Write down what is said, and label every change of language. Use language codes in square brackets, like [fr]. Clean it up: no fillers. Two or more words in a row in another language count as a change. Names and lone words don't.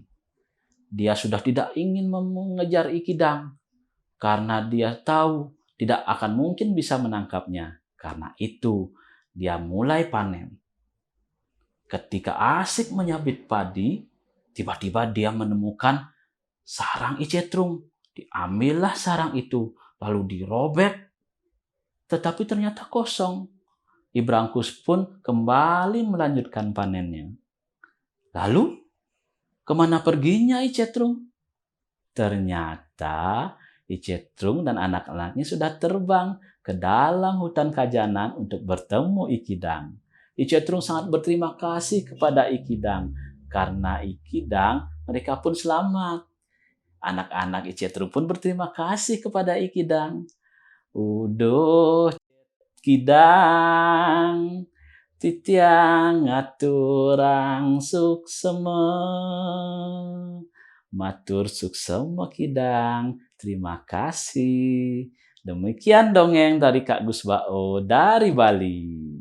[id] Dia sudah tidak ingin mengejar Ikidang karena dia tahu tidak akan mungkin bisa menangkapnya. Karena itu, dia mulai panen. Ketika asik menyabit padi, tiba-tiba dia menemukan sarang Icetrung. Diambillah sarang itu, lalu dirobek, tetapi ternyata kosong. Ibrangkus pun kembali melanjutkan panennya. Lalu, kemana perginya Icetrung? Ternyata Icetrung dan anak-anaknya sudah terbang ke dalam hutan Kajanan untuk bertemu Ikidang. Icetrung sangat berterima kasih kepada Ikidang. Karena Ikidang, mereka pun selamat. Anak-anak Icetrung pun berterima kasih kepada Ikidang. [ban] Uduh, Kidang, titiang aturang suksema. Matur suksema Kidang. [id] Terima kasih. Demikian dongeng dari Kak Gusbao dari Bali.